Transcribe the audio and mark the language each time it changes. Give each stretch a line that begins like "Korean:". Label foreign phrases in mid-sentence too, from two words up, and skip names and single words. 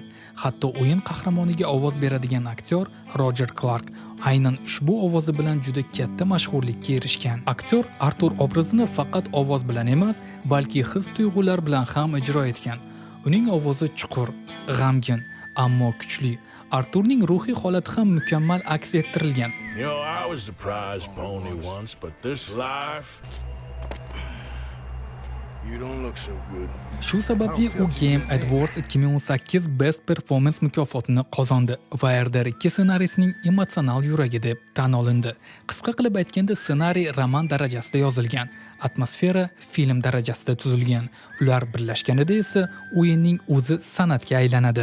Uzbek: Hatto o'yin qahramoniga ovoz beradigan aktyor Roger Clark aynan ushbu ovozi bilan juda katta mashhurlikka erishgan. Aktyor Artur obrazini faqat ovoz bilan emas, balki his-tuyg'ular bilan ham ijro etgan. Uning ovozi chuqur, g'amgin, ammo kuchli. Arturning ruhiy holati ham mukammal aks ettirilgan.
English: I was the prize pony once, but this life, you don't look so good.
Uzbek: Shu sababli u Game Awards 2018 Best Performance mukofotini qozondi va RDR 2 ssenariysining emotsional yuragi deb tan olindi. Qisqa qilib aytganda, ssenariy roman darajasida yozilgan, atmosfera film darajasida tuzilgan. Ular birlashganida esa o'yinning o'zi san'atga aylanadi.